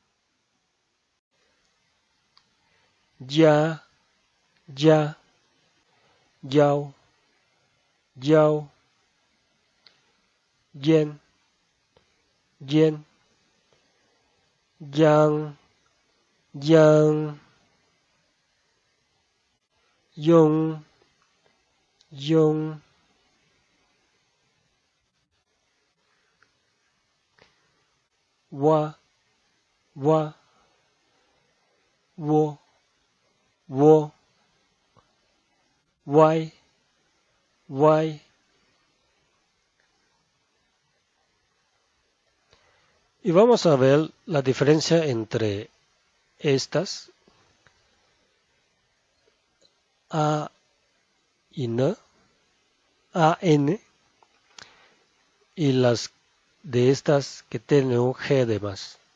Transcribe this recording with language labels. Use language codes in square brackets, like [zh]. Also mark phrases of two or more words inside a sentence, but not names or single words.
[zh] ya, ya, yao, yao, yen, yen, yang, yang, yong, yong, wa, wa, wo, wo, why, why. [es] Y vamos a ver la diferencia entre estas, A y N, A, N, y las de estas que tienen un G de más.